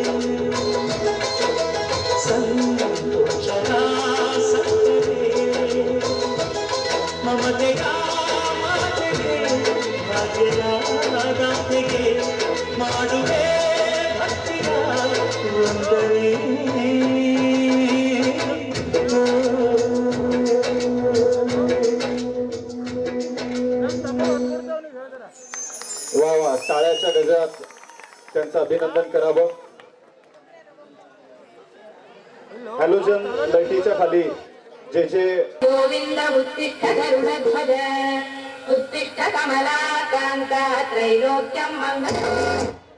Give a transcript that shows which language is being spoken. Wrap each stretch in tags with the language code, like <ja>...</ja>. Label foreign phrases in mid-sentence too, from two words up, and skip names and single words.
<kn>ಸಂತೋಷದ ಸಕ್ಕರೆ ಮಮತೆಯ ಮಾತೆಗೆ ಭಾಗ್ಯದ ರಾಧೆಗೆ ಮಾಡುವೆ ಭಕ್ತಿಯ ವಂದನೆ</kn> <mr>वा वा टाळ्याच्या गजरात त्यांचं अभिनंदन करावं. हॅलोजन लाईटीच्या खाली जे जे</mr> <sa>गोविंद उत्तिष्ठ गरुडध्वज उत्तिष्ठ कमलाकान्त त्रैलोक्यं मंगलम्</sa>